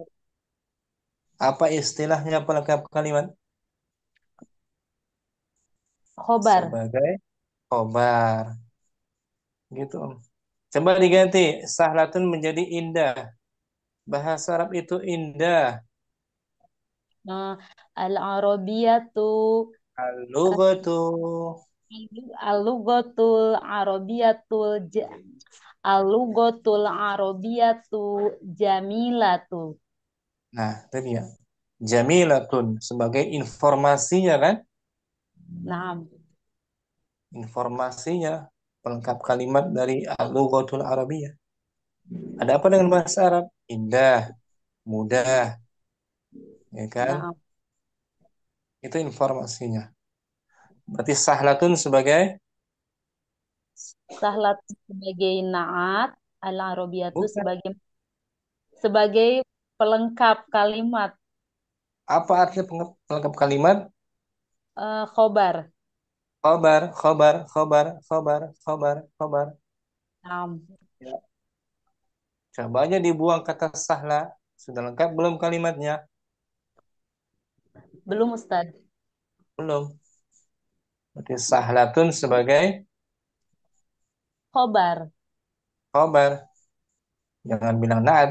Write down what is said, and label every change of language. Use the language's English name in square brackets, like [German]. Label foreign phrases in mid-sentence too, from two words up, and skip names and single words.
[Indonesian] Apa istilahnya pelengkap kalimat? khobar. Sebagai khobar. Gitu Om. Coba diganti. Sahlatun menjadi indah. Bahasa Arab itu indah. Al-arabiyatu Al-lughatu. [Arabic] اللغة العربية اللغة العربية جميلة. [Indonesian] Nah, itu dia. Jamilatun sebagai informasinya kan? Naam. Informasinya pelengkap kalimat dari [Arabic] اللغة العربية. [Indonesian] Ada apa dengan bahasa Arab? Indah, mudah, ya kan? Naam. Itu informasinya. Berarti sahlatun sebagai Sahlat sebagai naat, al-arabiyatu bukan. sebagai pelengkap kalimat Apa artinya pelengkap kalimat? khobar. Khobar, khobar, khobar, khobar, khobar, khobar. Naam. Ya. Coba aja dibuang kata sahla. Sudah lengkap belum kalimatnya? Belum Ustaz. Belum. Berarti sahlatun sebagai Khobar. khobar. Jangan bilang naat.